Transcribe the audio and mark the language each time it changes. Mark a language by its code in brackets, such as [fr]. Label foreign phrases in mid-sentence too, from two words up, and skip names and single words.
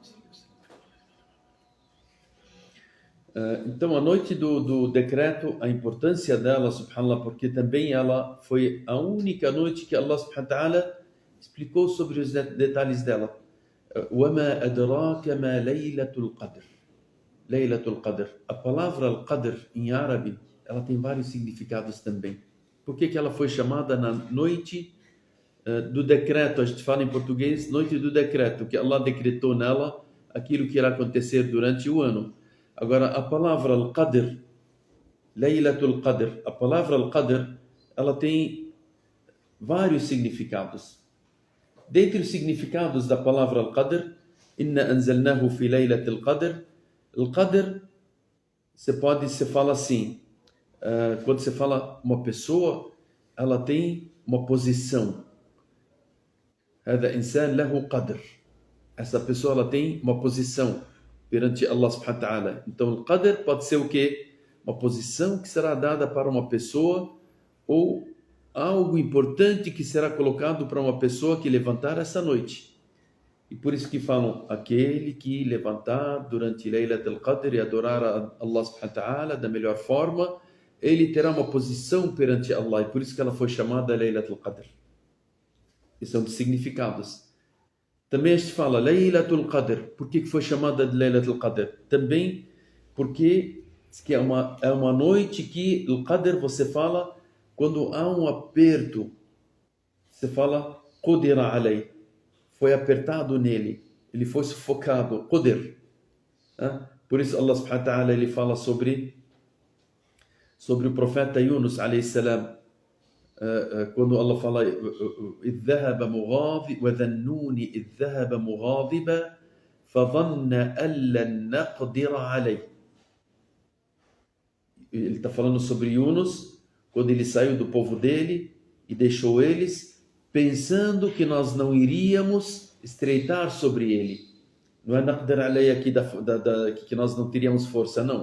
[pt] Então, a noite do decreto, a importância dela, subhanallah, porque também ela foi a única noite que [ar] الله سبحانه وتعالى [pt] explicou sobre os detalhes dela. [ar] وَمَا أَدْرَاكَ مَا لَيْلَةُ الْقَدْرِ. [pt] Laylatul Qadr. A palavra Al-Qadr em árabe, ela tem vários significados também. Por que ela foi chamada na noite do decreto? A gente fala em português, noite do decreto, que Allah decretou nela aquilo que irá acontecer durante o ano. Agora, a palavra Al-Qadr, Laylatul Qadr, a palavra Al-Qadr, ela tem vários significados. Dentre os significados da palavra Al-Qadr, [ar] إنا أنزلناه في ليلة القدر. [pt] Al-Qadr, você fala assim, quando você fala uma pessoa, ela tem uma posição. [ar] هذا إنسان له قدر. [pt] Essa pessoa, ela tem uma posição perante [ar] الله سبحانه وتعالى. [pt] Então, Al-Qadr pode ser o quê? Uma posição que será dada para uma pessoa ou algo importante que será colocado para uma pessoa que levantar essa noite. E por isso que falam, aquele que levantar durante Laylat al-Qadr e adorar a [ar] الله سبحانه وتعالى [pt] da melhor forma, ele terá uma posição perante Allah. E por isso que ela foi chamada Laylat al-Qadr. Esses são os significados. Também a gente fala Laylatul Qadr. Por que foi chamada de Laylatul Qadr? Também porque é uma noite que o Qadr você fala quando há um aperto. Você fala [ar] قدر علي. [pt] Foi apertado nele. Ele foi sufocado. Qudr. Por isso [ar] الله سبحانه وتعالى [pt] ele fala sobre o profeta Yunus [ar] عليه السلام. [pt] Quando Allah fala [ar] إذ ذهب مغاضبا وذنون إذ ذهب مغاضبا فظن أن لن نقدر عليه. [pt] Ele está falando sobre Yunus, quando ele saiu do povo dele e deixou eles, pensando que nós não iríamos estreitar sobre ele. Não é [ar] نقدر علي [pt] aqui que nós não teríamos força, não.